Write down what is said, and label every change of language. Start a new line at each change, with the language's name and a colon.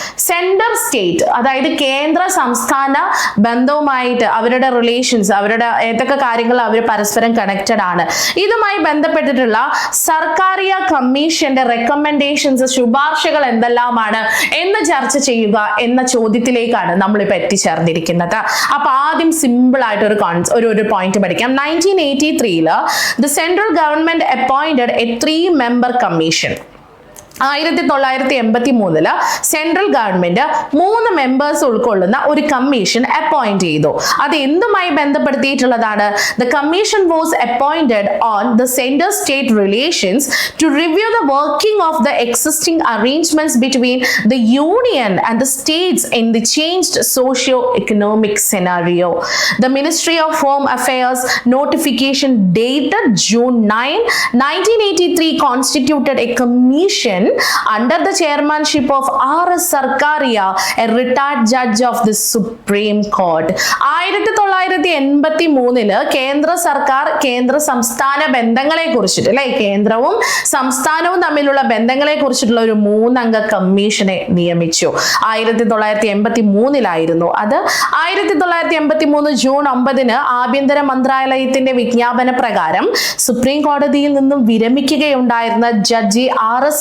Malayalam: Central state അതായത് കേന്ദ്ര സംസ്ഥാന ബന്ധവുമായിട്ട് അവരുടെ റിലേഷൻസ്, അവരുടെ ഏതൊക്കെ കാര്യങ്ങൾ അവർ പരസ്പരം കണക്റ്റഡ് ആണ്, ഇതുമായി ബന്ധപ്പെട്ടിട്ടുള്ള സർക്കാരിയ കമ്മീഷന്റെ റെക്കമെൻഡേഷൻസ്, ശുപാർശകൾ എന്തെല്ലാമാണ് എന്ന് ചർച്ച ചെയ്യുക എന്ന ചോദ്യത്തിലേക്കാണ് നമ്മളിപ്പോൾ എത്തിച്ചേർന്നിരിക്കുന്നത്. അപ്പൊ ആദ്യം സിമ്പിൾ ആയിട്ട് ഒരു പോയിന്റ് പഠിക്കാം.
English: 1983 the central government appointed a 3-member commission.
Malayalam: 1983 central government 3 members ഉൾക്കൊള്ളുന്ന ഒരു കമ്മീഷൻ അപ്പോയിന്റ് ചെയ്തു. അത് എന്തുമായി ബന്ധപ്പെടുത്തിയിട്ടുള്ളതാണ്?
English: The commission was appointed on the central state relations to review the working of the existing arrangements between the union and the states in the changed socio economic scenario. The ministry of home affairs notification dated June 9, 1983 constituted a commission under the chairmanship of R.S. Sarkaria, a retired judge of the Supreme Court.
Malayalam: 1983 കേന്ദ്ര സർക്കാർ കേന്ദ്ര സംസ്ഥാന ബന്ധങ്ങളെ കുറിച്ചിട്ട്, അല്ലെ, കേന്ദ്രവും സംസ്ഥാനവും തമ്മിലുള്ള ബന്ധങ്ങളെ കുറിച്ചിട്ടുള്ള ഒരു 3-അംഗ കമ്മീഷനെ നിയമിച്ചു. 1983 അത്. 1983 June 9 ആഭ്യന്തര മന്ത്രാലയത്തിന്റെ വിജ്ഞാപന പ്രകാരം സുപ്രീം കോടതിയിൽ നിന്നും വിരമിക്കുകയുണ്ടായിരുന്ന ജഡ്ജി R.S.